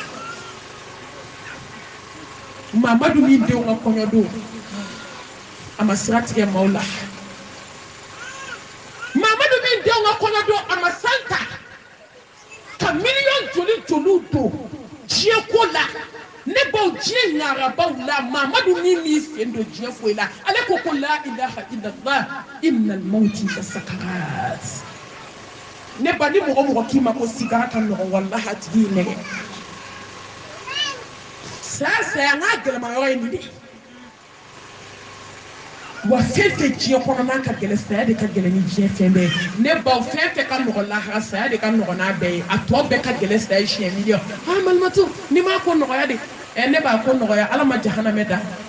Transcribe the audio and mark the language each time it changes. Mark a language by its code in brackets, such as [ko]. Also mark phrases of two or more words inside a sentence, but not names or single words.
[bm] Mamadu min denw ka kɔɲɔ don a ma sira tigɛ maaw la Mamadu min denw ka kɔɲɔ don a ma san ta ka miliyɔn joli don diɲɛ ko la ne baw diɲɛ ɲarabaw la Mamadu min m'i sen don diɲɛ foyi la ale ko la [ar] إله إلا الله إن للموت لسكرات [bm] ne ba ni mɔgɔ k'i ma ko sigara ka nɔgɔ wallahi a tigi y'i nɛgɛ saya n ka gɛlɛma yɔrɔ ye nin de wa fɛn fɛn diɲɛ kɔnɔ n'a ka gɛlɛn saya de ka gɛlɛn ni diɲɛ fɛn bɛɛ ne baw fɛn fɛn ka nɔgɔ lahara saya de ka nɔgɔ n'a bɛɛ ye a tɔ bɛɛ ka gɛlɛn saya ye siɲɛ miliyɔn malimatu ni m'a ko nɔgɔya de ne b'a ko nɔgɔya Ala ma jahanamɛ da